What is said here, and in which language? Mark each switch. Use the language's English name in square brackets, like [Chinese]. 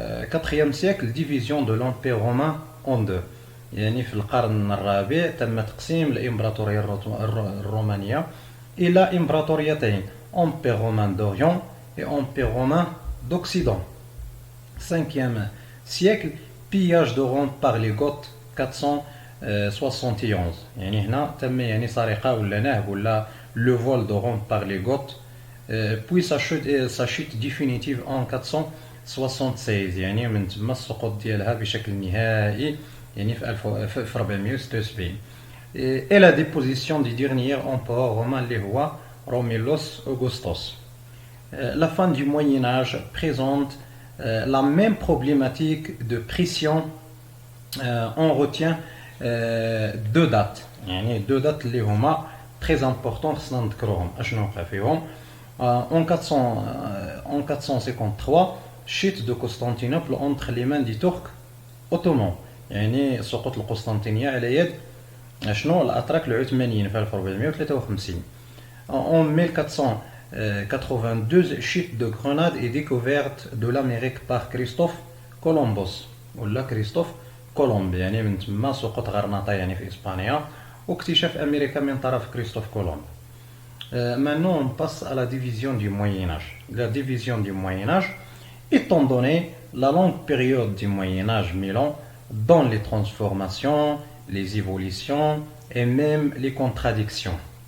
[French] 4e siècle, division de l'Empire romain en deux. [Arabic] في القرن الرابع تم تقسيم الإمبراطورية الرومانية إلى إمبراطوريتين, [French] Empire romain d'Orient et Empire romain d'Occident. 5e siècle, pillage de Rome par les Goths 471. [Arabic] هنا تم سرقة ولا نهب ولا [French] le vol de Rome par les Goths, puis sa chute définitive en 476, [Arabic] من تما السقوط ديالها بشكل نهائي في 476. [French] Et la déposition du dernier empereur romain [Arabic] اللي هو [French] Romulus Augustus. La fin du Moyen Âge présente la même problématique de pression. On retient deux dates, deux dates [Arabic] اللي هما [French] très importantes [Arabic] خصنا نذكروهم. اشنو وقع فيهم؟ [French] En 453, chute de Constantinople entre les mains des Turcs ottomans. [Arabic] سقوط القسطنطينية على يد شنو الأتراك العثمانيين في 1453. [French] En 1492, chute de Grenade et découverte de l'Amérique par Christophe Columbus. Ou là, Christophe [Arabic] كولومب، يعني من تما سقوط غرناطة يعني في إسبانيا واكتشاف أمريكا من طرف كريستوف كولومب. [French] Maintenant, on passe à la division du Moyen Âge. La division du Moyen Âge, étant donné la longue période du Moyen Âge 1000 ans, dans les transformations, les évolutions et même les contradictions.